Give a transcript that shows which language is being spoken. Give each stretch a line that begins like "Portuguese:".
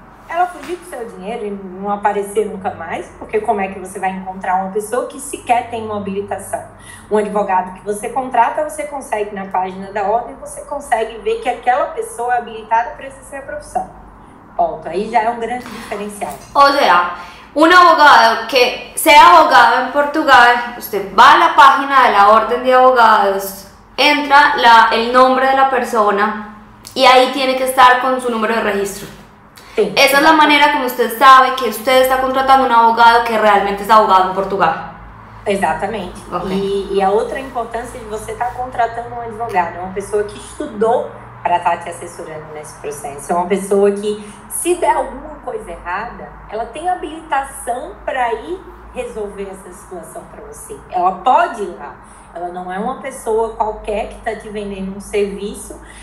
Portuguese: Ela fugir com seu dinheiro e não aparecer nunca mais, porque como é que você vai encontrar uma pessoa que sequer tem uma habilitação? Um advogado que você contrata, você consegue na página da ordem, você consegue ver que aquela pessoa é habilitada para exercer a profissão. Ponto. Aí já é um grande diferencial.
Spanish: O sea, un abogado que sea abogado en Portugal, usted va a la página de la orden de abogados, entra el nombre de la persona y ahí tiene que estar con su número de registro. Sí. Esa es la manera como usted sabe que usted está contratando un abogado que realmente es abogado en Portugal.
Portuguese: Exatamente.
English: Okay.
Portuguese: E a outra importância de você estar contratando um advogado, uma pessoa que estudou para estar te assessorando nesse processo. É uma pessoa que, se der alguma coisa errada, ela tem habilitação para ir resolver essa situação para você. Ela pode ir lá. Ela não é uma pessoa qualquer que está te vendendo um serviço.